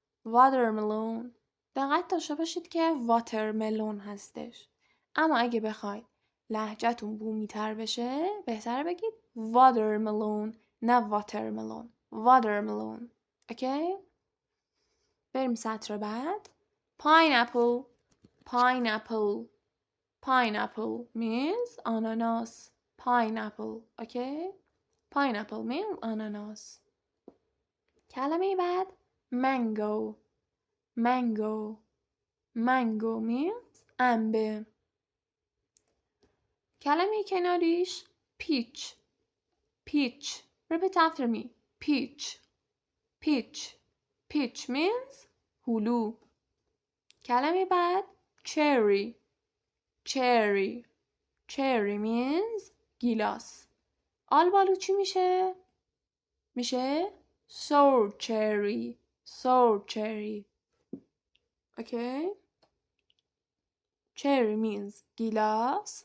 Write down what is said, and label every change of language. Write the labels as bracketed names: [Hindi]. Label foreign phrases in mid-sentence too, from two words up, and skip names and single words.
[Persian] دقت داشته باشید که watermelon هستش. اما اگه بخواید لهجه‌تون بومی تر بشه بهتره بگید watermelon نه watermelon. اوکی؟ بریم سطر بعد. [English] pineapple means آناناس. اوکی؟ pineapple means آناناس. [Persian] کلمه بعد [English] mango means [Persian] انبه. کلمه کناریش peach. [English] repeat after me. peach means هلو. [Persian] کلمه بعد [English] cherry means [Persian] گیلاس. آلبالو چی میشه؟ میشه [English] sour cherry. اوکی؟ cherry means گیلاس.